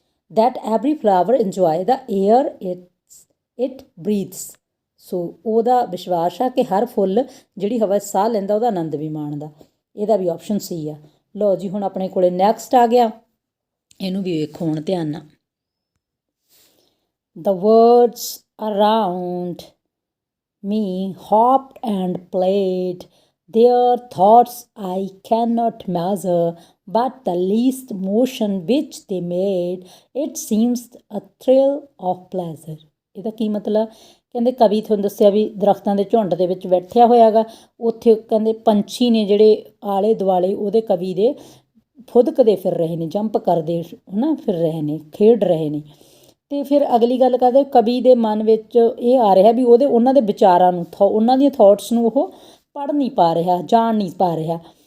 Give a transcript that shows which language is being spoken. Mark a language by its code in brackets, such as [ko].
[en] That every flower enjoy the air it breathes. [pa] ਸੋ ਉਹਦਾ ਵਿਸ਼ਵਾਸ ਆ ਕਿ ਹਰ ਫੁੱਲ ਜਿਹੜੀ ਹਵਾ 'ਚ ਸਾਹ ਲੈਂਦਾ ਉਹਦਾ ਆਨੰਦ ਵੀ ਮਾਣਦਾ। ਇਹਦਾ ਵੀ ਆਪਸ਼ਨ ਸੀ ਆ। ਲਓ ਜੀ, ਹੁਣ ਆਪਣੇ ਕੋਲੇ ਨੈਕਸਟ ਆ ਗਿਆ, ਇਹਨੂੰ ਵੀ ਵੇਖੋ ਹੁਣ ਧਿਆਨ ਨਾਲ। [en] The words around me hopped and played, their thoughts I cannot measure, but the least motion which they made, it seems a thrill of pleasure। [pa] ਇਹਦਾ ਕੀ ਮਤਲਬ? ਕਹਿੰਦੇ ਕਵੀ ਤੁਹਾਨੂੰ ਦੱਸਿਆ ਵੀ ਦਰਖਤਾਂ ਦੇ ਝੁੰਡ ਦੇ ਵਿੱਚ ਬੈਠਿਆ ਹੋਇਆ ਗਾ, ਉੱਥੇ ਕਹਿੰਦੇ ਪੰਛੀ ਨੇ ਜਿਹੜੇ ਆਲੇ ਦੁਆਲੇ ਉਹਦੇ ਕਵੀ ਦੇ ਫੁਦਕਦੇ ਫਿਰ ਰਹੇ ਨੇ, ਜੰਪ ਕਰਦੇ ਹੈ ਨਾ ਫਿਰ ਰਹੇ ਨੇ, ਖੇਡ ਰਹੇ ਨੇ। ਅਤੇ ਫਿਰ ਅਗਲੀ ਗੱਲ ਕਰਦੇ ਕਵੀ ਦੇ ਮਨ ਵਿੱਚ ਇਹ ਆ ਰਿਹਾ ਵੀ ਉਹਨਾਂ ਦੇ ਵਿਚਾਰਾਂ ਨੂੰ ਉਹਨਾਂ ਦੀਆਂ ਥੋਟਸ ਨੂੰ ਉਹ ਪੜ੍ਹ ਨਹੀਂ ਪਾ ਰਿਹਾ, ਜਾਣ ਨਹੀਂ ਪਾ ਰਿਹਾ।